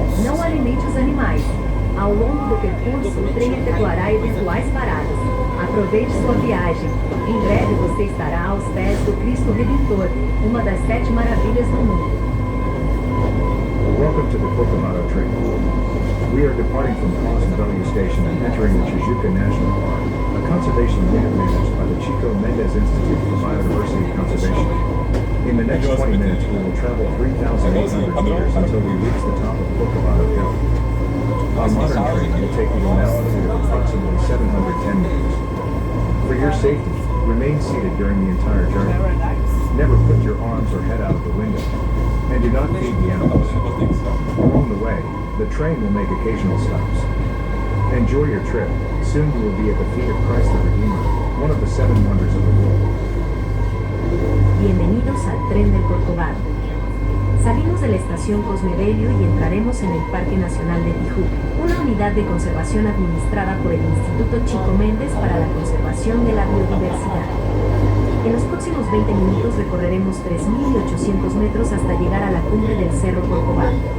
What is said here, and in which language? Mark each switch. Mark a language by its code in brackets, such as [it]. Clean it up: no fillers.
[pt] Não alimente os animais. Ao longo do percurso, o trem efetuará eventuais paradas. Aproveite sua viagem. Em breve você estará aos pés do Cristo Redentor, uma das 7 maravilhas do mundo. [en] Welcome to the Corcovado train. We are departing from Possum Valley Station and entering the Tijuca National Park, a conservation unit managed by the Chico Mendes Institute for Biodiversity Conservation. In the next 20 minutes, we will travel 3,800 meters until we reach the top of Corcovado Hill. Our modern train will take you an altitude of approximately 710 meters. For your safety, remain seated during the entire journey. Never put your arms or head out of the window. And do not feed the animals. Along the way, the train will make occasional stops. Enjoy your trip. Soon you will be at the feet of Christ the Redeemer, one of the 7 wonders of the world. [es] Bienvenidos al tren del Corcovado. Salimos de la estación Cosmebelio y entraremos en el Parque Nacional de Tijuca, una unidad de conservación administrada por el Instituto Chico Mendes para la conservación de la biodiversidad. En los próximos 20 minutos recorreremos 3.800 metros hasta llegar a la cumbre del Cerro Corcovado.